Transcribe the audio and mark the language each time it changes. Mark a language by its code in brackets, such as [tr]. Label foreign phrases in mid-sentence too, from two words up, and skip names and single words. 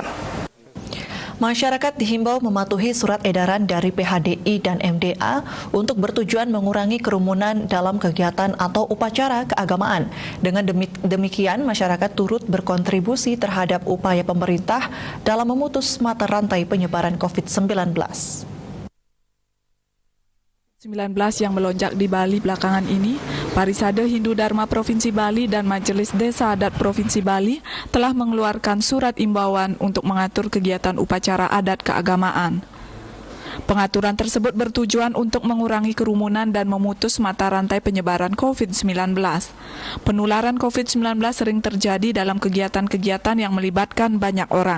[id] Masyarakat dihimbau mematuhi surat edaran dari PHDI dan MDA untuk bertujuan mengurangi kerumunan dalam kegiatan atau upacara keagamaan. Dengan demikian, masyarakat turut berkontribusi terhadap upaya pemerintah dalam memutus mata rantai penyebaran COVID-19. 19 yang melonjak di Bali belakangan ini, Parisade Hindu Dharma Provinsi Bali dan Majelis Desa Adat Provinsi Bali telah mengeluarkan surat imbauan untuk mengatur kegiatan upacara adat keagamaan. Pengaturan tersebut bertujuan untuk mengurangi kerumunan dan memutus mata rantai penyebaran COVID-19. Penularan COVID-19 sering terjadi dalam kegiatan-kegiatan yang melibatkan banyak orang.